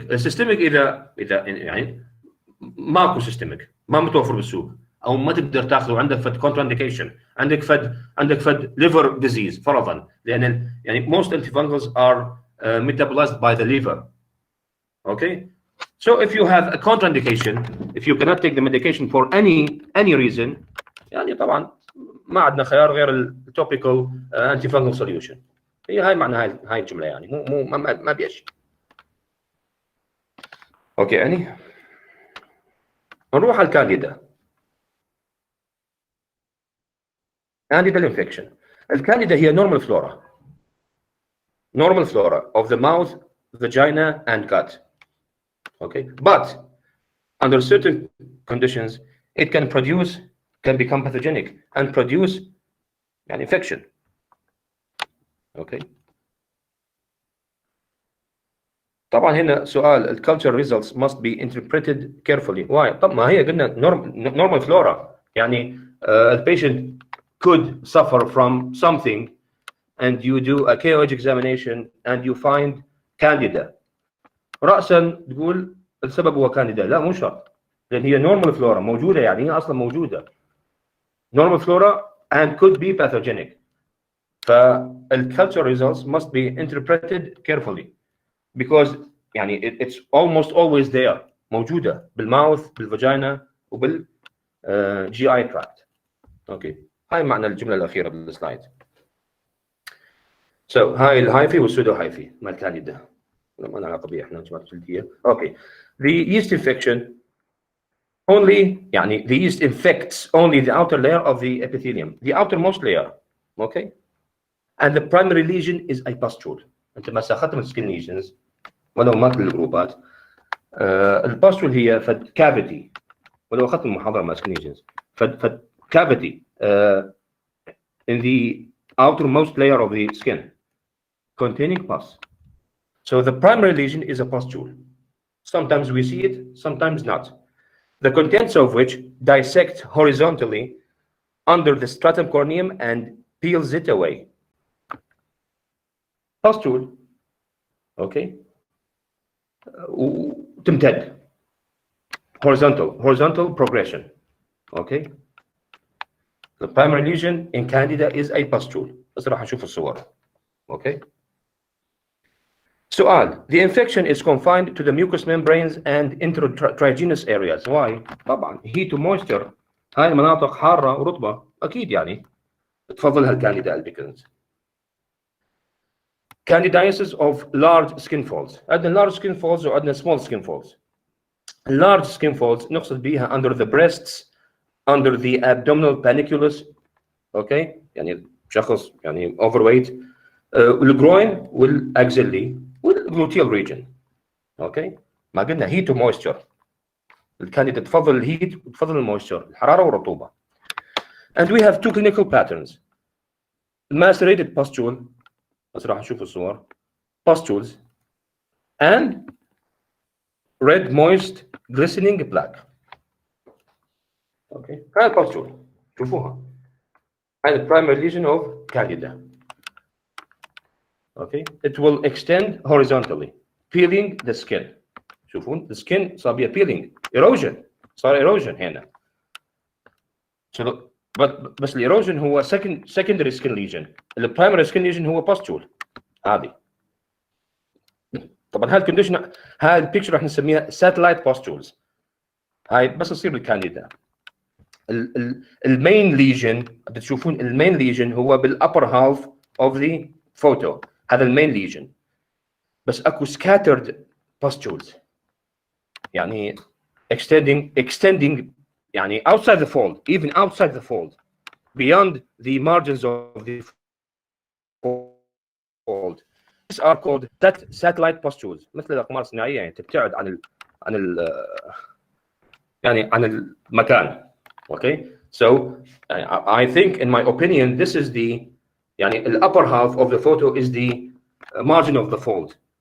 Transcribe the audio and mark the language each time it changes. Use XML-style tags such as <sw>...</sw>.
<ar>السيستميك اذا يعني ماكو سيستميك، ما متوفر بالسوق او ما تقدر تاخذه، عندك فد كونترانديكيشن، عندك فد ليفر ديزيز فرضا، لان يعني</ar> <en>most antifungals are metabolized by the liver. Okay. So if you have a contraindication, if you cannot take the medication for any reason،</en> <ar>يعني طبعا ما عندنا خيار غير التوبيكال</ar> <en>antifungal solution.</en> <ar>هاي معنى هاي الجمله، يعني مو ما بيش. اوكي. يعني نروح على الكانديدا.</ar> <en>Candidal infection. الكانديدا هي normal flora of the mouth, vagina and gut. Okay. But under certain conditions it can become pathogenic and produce an infection. Okay.</en> <ar>طبعا هنا سؤال</ar> <en>ال culture results must be interpreted carefully. Why؟ طب ما هي قلنا normal flora، يعني the patient could suffer from something and you do a KOH examination and you find candida،</en> <ar>رأسا تقول السبب هو كانديدا؟ لا مو شرط،</ar> <en>لأن هي normal flora موجودة، يعني هي أصلا موجودة normal flora and could be pathogenic. فالculture results must be interpreted carefully because يعني it's almost always there،</en> <ar>موجودة بالماوث بالفاجينا</ar> <en>وبال GI tract.</en> <ar>اوكي، هاي معنى الجملة الأخيرة بالسلايد. So هاي الهايفي والسودو هايفي مال الكانديدا، ما لنا علاقة بيه احنا جماعة الجلدية.</ar> <en>Okay, the yeast infection only يعني the yeast infects only the outer layer of the epithelium, the outermost layer. Okay, and the primary lesion is a pustule.</en> <ar>انت ما اخذت من skin lesions ولو ما كل الجروبات، الباستول هي فد كافيتي، ولو اخذت المحاضره مع skin lesions فد</ar> <en>cavity in the outermost layer of the skin containing pus. So the primary lesion is a pustule. Sometimes we see it, sometimes not. The contents of which dissect horizontally under the stratum corneum and peels it away. Pustule, okay, تمتد horizontal progression. Okay, the primary lesion in candida is a pustule.</en> <ar>بس راح نشوف الصور.</ar> <en>Okay. سؤال: the infection is confined to the mucous membranes and intratriginous areas.</en> <ar>Why؟ طبعا heat و moisture، هاي مناطق حارة ورطبة أكيد يعني تفضلها الكانديدا albicans.</ar> <en>Candidiasis of large skin folds. عندنا large skin folds وعندنا small skin folds. large skin folds نقصد بيها under the breasts, under the abdominal panniculus. okay، يعني شخص يعني overweight، والgroin والاxillary والgluteal region.</en> <ar>اوكي، ما قلنا heat ومويستشر، الكانديدا تفضل الهيت وتفضل المويستشر، الحراره والرطوبه.</ar> <en>and we have two clinical patterns: macerated pustule، بس راح نشوف الصور، pustules and red moist glistening plaque.</en> <ar>اوكي، هاي الباستول شوفوها، هاي the primary lesion of candida.</ar> <en>okay، it will extend horizontally peeling the skin.</en> <ar>شوفون the skin صار بيها peeling erosion، صار erosion هنا.</ar> <en>so بس الايروجن هو secondary skin lesion، البرايمري skin lesion هو pustule هذه.</en> <ar>طبعا هاي الكونديشن، هاي البيكتشر راح نسميها satellite pustules. هاي بس تصير بالكانديدا. المين ليجن بتشوفون المين ليجن هو بالupper half of the photo، هذا المين ليجن.</ar> <en>بس اكو scattered pustules يعني extending يعني outside the fold، even outside the fold, beyond the margins of the fold. These are called satellite pustules،</en> <ar>مثل الاقمار الصناعيه، يعني تبتعد عن المكان.</ar> <en>okay، so I think in my opinion this is the يعني the upper half of the photo is the margin of the fold.</en>